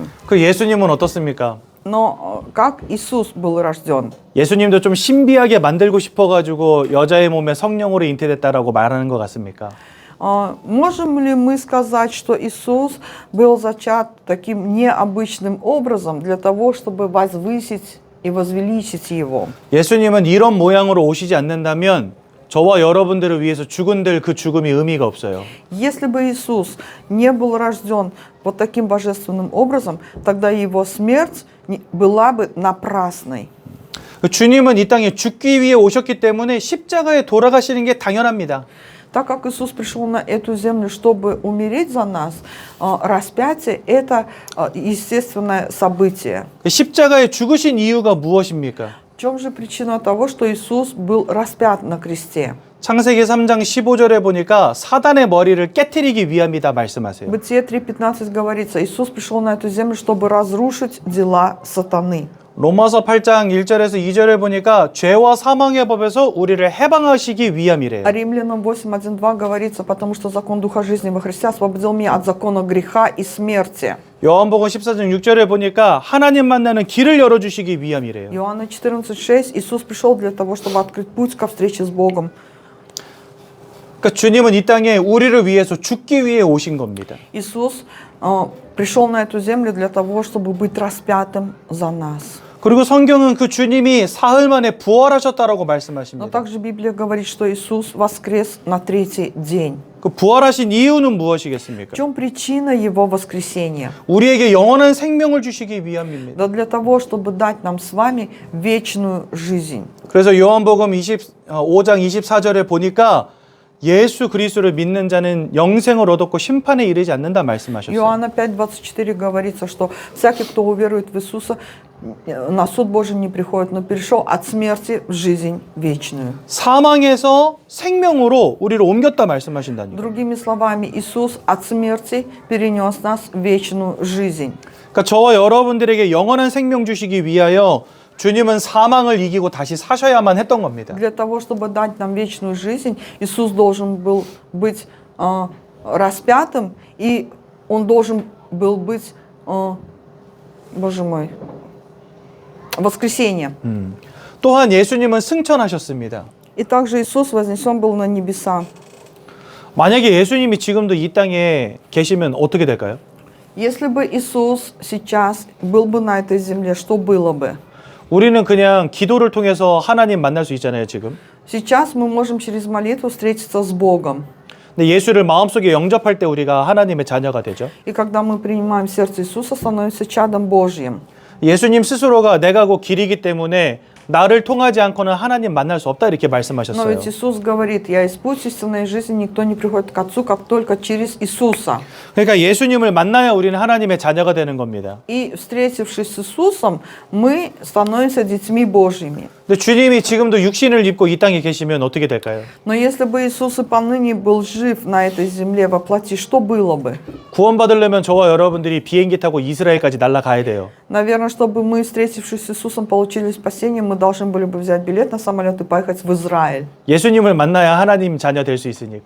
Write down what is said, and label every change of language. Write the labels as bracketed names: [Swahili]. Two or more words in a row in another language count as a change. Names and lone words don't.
[Korean] 그 예수님은 어떻습니까? [Russian] Но как Иисус был рожден? [Korean] 예수님도 좀 신비하게 만들고 싶어가지고 여자의 몸에 성령으로 잉태됐다라고 말하는 것 같습니까? [Russian] Можем ли мы сказать, что Иисус был зачат таким необычным образом для того, чтобы возвысить и возвеличить его? [Korean] 예수님은 이런 모양으로 오시지 않는다면 저와 여러분들을 위해서 죽은들 그 죽음이 의미가 없어요. [Russian] Если бы Иисус не был рожден вот таким божественным образом, тогда его смерть была бы напрасной. [Korean] 주님은 이 땅에 죽기 위해 오셨기 때문에 십자가에 돌아가시는 게 당연합니다. [Russian] Так как Иисус пришел на эту землю, чтобы умереть за нас, распятие – это естественное событие. [Korean] 십자가에 죽으신 이유가 무엇입니까? [Russian] В чем же причина того, что Иисус был распят на кресте? [Korean] 창세기 3장 15절에 보니까 사단의 머리를 깨트리기 위함이다 말씀하세요. [Russian] В Бытие 3:15 говорится, Иисус пришел на эту землю, чтобы разрушить дела сатаны. [Korean] 로마서 8장 1절에서 2절에 보니까 죄와 사망의 법에서 우리를 해방하시기 위함이래요. [Russian] А Римлянам 8:1-2 говорится, потому что закон Духа жизни во Христе освободил меня от закона греха и смерти. [Korean] 요한복음 14장 6절에 보니까 하나님 만나는 길을 열어주시기 위함이래요. [Russian] Иоанна 14:6 Иисус пришел для того, чтобы открыть путь ко встрече с Богом. [Korean] 그러니까 주님은 이 땅에 우리를 위해서 죽기 위해 오신 겁니다. [Russian] Иисус пришел на эту землю для того, чтобы быть распятым за нас. [Korean] 그리고 성경은 그 주님이 사흘 만에 부활하셨다라고 [Russian] Но [Korean] 말씀하십니다. [Russian] также Библия говорит, что Иисус воскрес на третий день. [Korean] 그 부활하신 이유는 무엇이겠습니까? [Russian] В чем причина Его воскресения? [Korean] 우리에게 영원한 생명을 주시기 위함입니다. [Russian] Да для того, чтобы дать нам с вами вечную жизнь. [Korean] 그래서 요한복음 5장 24절에 보니까 예수 그리스도를 믿는 자는 영생을 얻었고 심판에 이르지 않는다 말씀하셨어요. [Russian] Иоанна 5:24 говорится, что всякий, кто уверует в Иисуса, на суд Божий не приходит, но перешел от смерти в жизнь вечную. [Korean] 사망에서 생명으로 우리를 옮겼다 말씀하신다니까. [Russian] Другими словами, Иисус от смерти перенес нас в вечную жизнь. [Korean] 그러니까 저와 여러분들에게 영원한 생명 주시기 위하여 주님은 사망을 이기고 다시 사셔야만 했던 겁니다. [Russian] Для того, чтобы дать нам вечную жизнь, Иисус должен был быть распятым, и Он должен был быть, Боже мой, воскресением. [Korean] 또한 예수님은 승천하셨습니다. [Russian] И также Иисус вознесен был на небеса. [Korean] 만약에 예수님이 지금도 이 땅에 계시면 어떻게 될까요? [Russian] Если бы Иисус сейчас был бы на этой земле, что было бы? [Korean] 우리는 그냥 기도를 통해서 하나님 만날 수 있잖아요, 지금. [Russian] Сейчас мы можем через молитву встретиться с Богом. [Korean] 근데 예수를 마음속에 영접할 때 우리가 하나님의 자녀가 되죠. [Russian] И когда мы принимаем сердце Иисуса, становимся чадом Божьим. [Korean] 예수님 스스로가 내가 곧 길이기 때문에 나를 통하지 않고는 하나님 만날 수 없다 이렇게 [Russian] Но [Korean] 말씀하셨어요. [Russian] ведь Иисус говорит, я есть путь истинной жизни, никто не приходит к Отцу, как только через Иисуса. [Korean] 그러니까 예수님을 만나야 우리는 하나님의 자녀가 되는 겁니다. [Russian] И встретившись с Иисусом, мы становимся детьми Божьими. [Korean] 근데 주님이 지금도 육신을 입고 이 땅에 계시면 어떻게 될까요? [Russian] Но если бы Иисус и поныне был жив на этой земле во плоти, что было бы? [Korean] 구원받으려면 저와 여러분들이 비행기 타고 이스라엘까지 날아가야 돼요. [Russian] Наверное, чтобы мы, встретившись с Иисусом, получили спасение, мы должны были бы взять билет на самолет и поехать в Израиль. [Korean] 예수님을 만나야 하나님 자녀 될 수 있으니까.